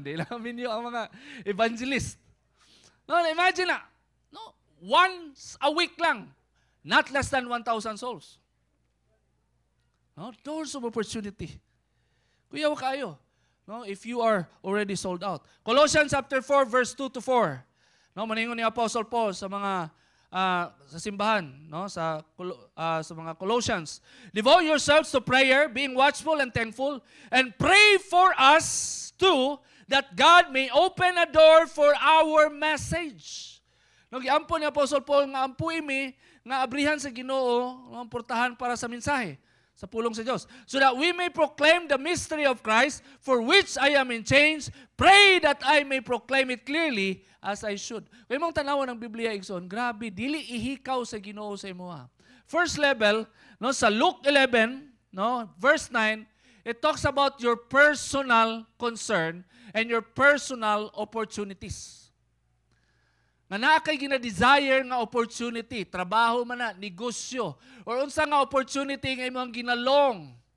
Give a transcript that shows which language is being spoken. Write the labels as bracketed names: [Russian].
[Cebuano] Di lang maminyo ang mga evangelist. No, imagine na. [English] No, once a week lang. Not less than 1,000 souls. No? Doors of opportunity. [Cebuano] Kuyaw kayo. [English] No? If you are already sold out. [Cebuano] Colossians chapter 4, verse 2 to 4. No? Maningon ni Apostle Paul sa mga sa simbahan, no? Sa mga Colossians. [English] Devote yourselves to prayer, being watchful and thankful, and pray for us too, that God may open a door for our message. [Cebuano] No, giampo ni Apostle Paul nga ampuy mi nga abrihan sa Ginoo, ang portahan para sa mensahe sa pulong sa Diyos. [English] So that we may proclaim the mystery of Christ, for which I am in chains. Pray that I may proclaim it clearly as I should. [Cebuano] Kung mong tanawan ng Biblia, Igsoon, grabe, dili ihikaw sa Ginoo sa imuha. [English] First level, no, sa Luke 11, no, verse 9, it talks about your personal concern and your personal opportunities. [Cebuano] Nga naa kay gina-desire nga opportunity, trabaho man na, negosyo, or unsa nga opportunity nga imong ginalong.